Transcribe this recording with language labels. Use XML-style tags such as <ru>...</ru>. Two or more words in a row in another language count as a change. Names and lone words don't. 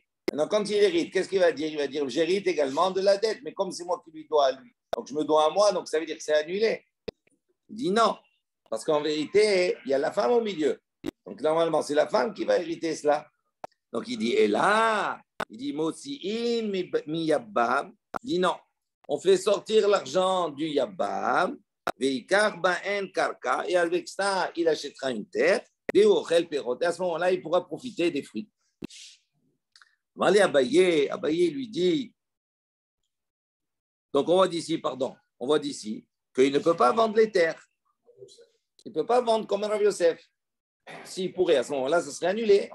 <fr>Maintenant, quand il hérite, qu'est-ce qu'il va dire? Il va dire, j'hérite également de la dette, mais comme c'est moi qui lui dois à lui, donc je me dois à moi, donc ça veut dire que c'est annulé. Il dit non, parce qu'en vérité, il y a la femme au milieu. Donc normalement, c'est la femme qui va hériter cela. Donc il dit, et là, il dit,</fr> <he>מוציאין מיבם.</he> <fr>Il dit non, on fait sortir l'argent du yabbam,</fr> <he>ויקח בהן קרקע,</he> <fr>et avec ça, il achètera une terre, et à ce moment-là, il pourra profiter des fruits. Allez, Abaye lui dit, donc on voit d'ici qu'il ne peut pas vendre les terres. Il ne peut pas vendre comme un Rav Yosef. S'il pourrait, à ce moment-là, ça serait annulé.</fr>